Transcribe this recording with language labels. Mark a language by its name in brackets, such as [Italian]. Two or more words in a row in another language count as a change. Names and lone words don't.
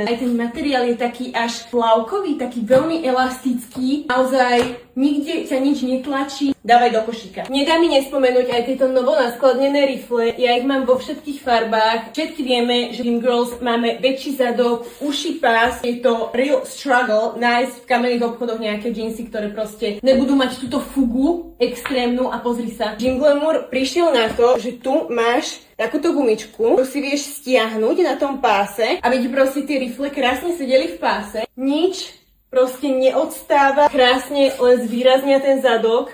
[Slovak] Aj ten materiál je taký až plavkový, taký veľmi elastický. Naozaj nikde ťa nič netlačí. Dávaj do košíka. Nedá mi nespomenúť aj tieto novonaskladnené rifle. Ja ich mám vo všetkých farbách. Všetci vieme, že Gym Girls máme väčší zadok, uší pás. Je to [English] real struggle [Slovak] nájsť v kamenných obchodoch nejaké džínsy, ktoré proste nebudú mať túto fugu extrémnu a pozri sa. Gym Glamour prišiel na to, že tu máš takúto gumičku, ktorú si vieš stiahnuť na tom páse, aby ti proste tie rifle krásne sedeli v páse. Nič proste neodstáva, krásne len zvýraznia ten zadok.